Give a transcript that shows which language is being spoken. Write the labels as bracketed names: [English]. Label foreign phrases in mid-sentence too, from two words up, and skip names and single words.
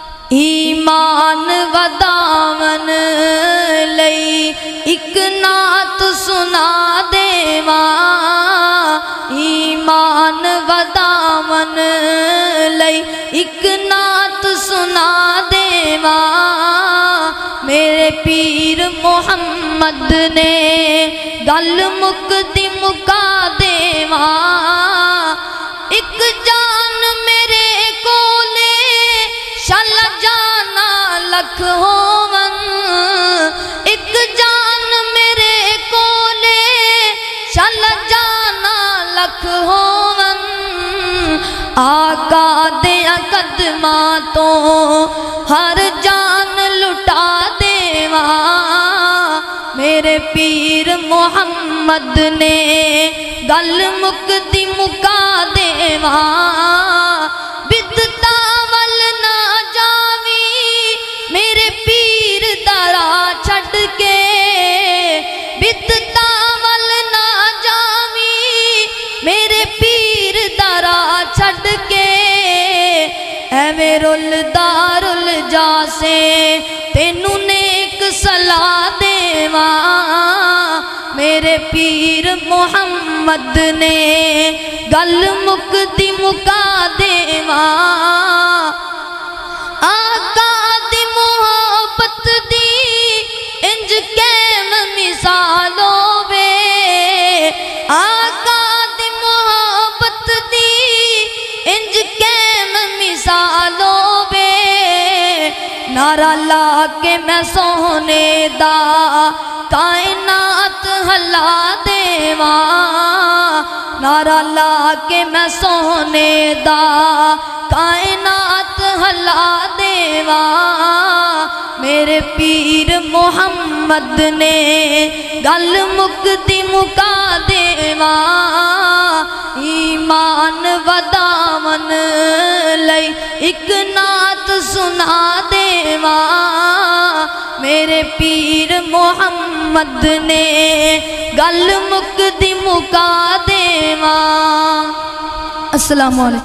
[Punjabi] ایمان وداون لئی ایک نعت سنا دیواں، ایمان وداون لئی ایک نعت سنا دیواں، میرے پیر محمد نے گل مکدی مکا دیواں، ایک جان میرے کولے شل جانا لکھ ہون، ایک جان میرے کولے شل جانا لکھ ہون، آقا دیاں قدماں تو ہر جان لٹا دیواں، میرے پیر محمد نے گل مکدی مکا دیواں، بدتا ول نہ جاوی میرے پیر دارا چھڈ کے، بدتا ول نہ جاوی میرے پیر دارا چھڈ کے، ایویں رلدا رل جاسے تینوں نیک صلاح دیواں، میرے پیر محمد نے گل مکدی مکا دیواں، آقا دی محبت دی انج قائم مثال ہووے، آقا دی محبت دی انج قائم مثال ہووے، نعرہ لا کے میں سونے دا کائنات ہلا دیواں، نعرہ لا کے میں سونے دا کائنات ہلا دیواں، میرے پیر محمد نے گل مکدی مکا دیواں، ایمان وداون لئی ایک نعت سنا دیواں، میرے پیر محمد نے گل مکدی مکا دیواں۔ [Arabic] السلام علیکم۔